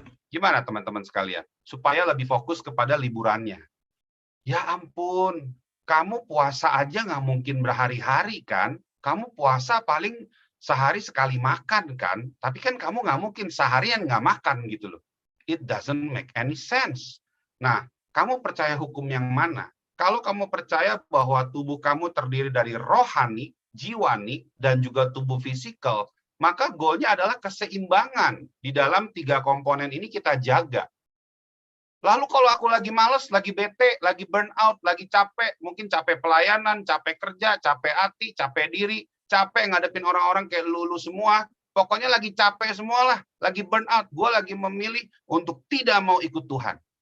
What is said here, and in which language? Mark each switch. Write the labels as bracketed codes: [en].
[id] Gimana teman-teman sekalian? Supaya lebih fokus kepada liburannya. Ya ampun, kamu puasa aja nggak mungkin berhari-hari kan? Kamu puasa paling sehari sekali makan kan? Tapi kan kamu nggak mungkin seharian nggak makan gitu loh. [en] It doesn't make any sense. [id] Nah, kamu percaya hukum yang mana? Kalau kamu percaya bahwa tubuh kamu terdiri dari rohani, jiwani, dan juga tubuh fisikal, maka goalnya adalah keseimbangan. Di dalam 3 komponen ini kita jaga. Lalu kalau aku lagi males, lagi bete, lagi burn out, lagi capek, mungkin capek pelayanan, capek kerja, capek hati, capek diri, capek ngadepin orang-orang kayak lulu semua, pokoknya lagi capek semualah, lagi burn out, gue lagi memilih untuk tidak mau ikut Tuhan.